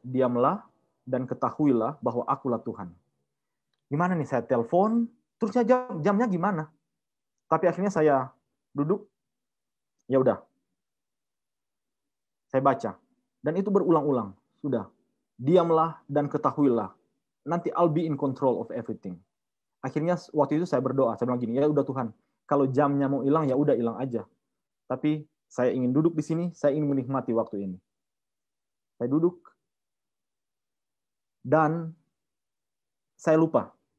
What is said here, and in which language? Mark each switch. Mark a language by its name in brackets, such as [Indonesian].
[Indonesian] Diamlah dan ketahuilah bahwa akulah Tuhan. Gimana nih saya telepon, terusnya jamnya gimana? Tapi akhirnya saya duduk, ya udah. Saya baca. Dan itu berulang-ulang. Sudah. Diamlah dan ketahuilah. Nanti [English] I'll be in control of everything. [Indonesian] Akhirnya waktu itu saya berdoa. Saya bilang gini, ya udah Tuhan. Kalau jamnya mau hilang, ya udah hilang aja. Tapi saya ingin duduk di sini, saya ingin menikmati waktu ini. Saya duduk dan saya lupa.